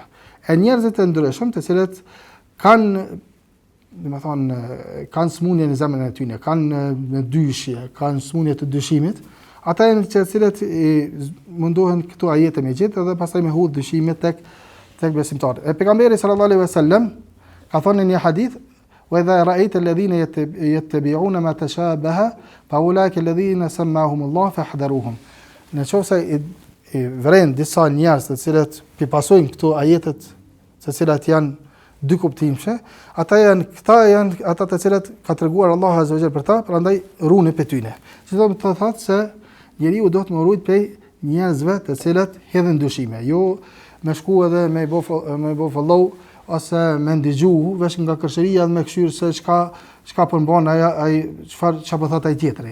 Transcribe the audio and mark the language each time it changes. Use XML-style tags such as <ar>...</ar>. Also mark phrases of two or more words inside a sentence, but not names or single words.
<sq>E njerëzit e ndryshëm të cilët kanë kanë smundje në zemrën e tyre, kanë në dyshje, kanë smundje të dyshimit, ata janë të cilët mundohen këto ajete me gjetë dhe pastaj me hudh dyshimet tek besimtarët. E pejgamberi</sq> <ar>صلى الله عليه وسلم</ar> <sq>ka thënë në një hadith:</sq> <ar>"وإذا رأيت الذين يتبعون ما تشابه فأولئك الذين سماهم الله فاحذروهم."</ar> <sq>Nëse i vren disa njerëz të cilët pasojnë këto ajetet të cilat janë dy kuptimshme, ata janë ata të cilët ka treguar Allahu</sq> <ar>عز وجل</ar> <sq>për ta, prandaj runi pe tyne. Si do të thotë se njeriu do të më ruajt prej njerëzve të cilët hedhin dyshime, jo me shku edhe me bo follow ose me ndigju veç nga kërshëria dhe me këshyrë se çka po mban ai çfarë po thot ai tjetri.</sq>